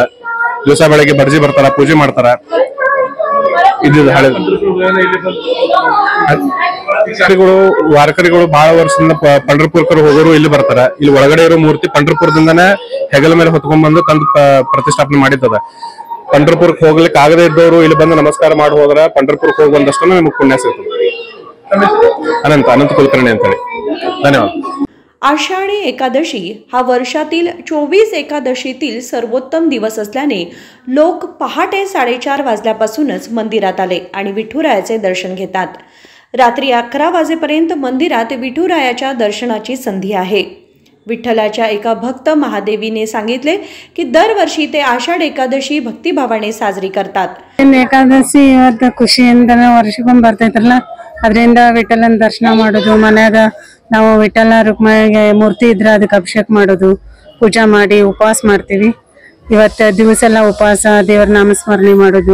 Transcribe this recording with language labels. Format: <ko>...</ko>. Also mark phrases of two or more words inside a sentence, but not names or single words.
<kn>ದಿವಸ ಬೆಳಗ್ಗೆ ಬರ್ಜಿ ಬರ್ತಾರ, ಪೂಜೆ ಮಾಡ್ತಾರ. ಇದು ಹಳೆ ವಾರಕರಿಗಳು ಬಹಳ ವರ್ಷದಿಂದ ಪಂಢರಪುರಕರು ಹೋಗೋರು ಇಲ್ಲಿ ಬರ್ತಾರ. ಇಲ್ಲಿ ಒಳಗಡೆ ಇರೋ ಮೂರ್ತಿ ಪಂಢರಪುರದಿಂದನೇ ಹೆಗಲ ಮೇಲೆ ಹೊತ್ಕೊಂಡ್ ಬಂದು ತಂದು ಪ್ರತಿಷ್ಠಾಪನೆ ಮಾಡಿದ್ದದ. ಪಂಢರಪುರಕ್ಕೆ ಹೋಗ್ಲಿಕ್ಕೆ ಆಗದೆ ಇದ್ದವರು ಇಲ್ಲಿ ಬಂದು ನಮಸ್ಕಾರ ಮಾಡಿ ಹೋದ್ರ ಪಂಢರಪುರಕ್ಕೆ ಹೋಗಿ ಬಂದಷ್ಟು ನಮಗೆ ಪುಣ್ಯ ಸಿಗ್ತದೆ. अनंत कुलकर्णी ಅಂತ ಹೇಳಿ. ಧನ್ಯವಾದ.</kn> <mr>आषाढी एकादशी हा वर्षातील 24 एकादशीतील सर्वोत्तम दिवस असल्याने लोक पहाटे 4:30 वाजल्यापासूनच मंदिरात आले आणि विठुरायाचे दर्शन घेतात. रात्री 11 वाजेपर्यंत मंदिरात विठुरायाच्या दर्शनाची संधी आहे. विठ्ठलाच्या एका भक्त महादेवीने सांगितले की दरवर्षी ते आषाढ एकादशी भक्तिभावाने साजरी करतात.</mr> <kn>ಏಕಾದಶಿ ಇವತ್ತು ಖುಷಿಯಿಂದ ವರ್ಷಕ್ಕೊಮ್ಮೆ ಬರ್ತೈತ್ರಲ್ಲ, ಅದರಿಂದ ವಿಠ್ಠಲನ ದರ್ಶನ ಮಾಡೋದು, ಮನ್ಯಾಗ ನಾವು ವಿಠ್ಠಲ ರುಕ್ಮಿಣಿಗೆ ಮೂರ್ತಿ ಇದ್ರೆ ಅದಕ್ಕೆ ಅಭಿಷೇಕ ಮಾಡೋದು, ಪೂಜಾ ಮಾಡಿ ಉಪವಾಸ ಮಾಡ್ತೀವಿ. ಇವತ್ತು ದಿವಸ ಎಲ್ಲ ಉಪವಾಸ, ದೇವರ ನಾಮಸ್ಮರಣೆ ಮಾಡೋದು.</kn>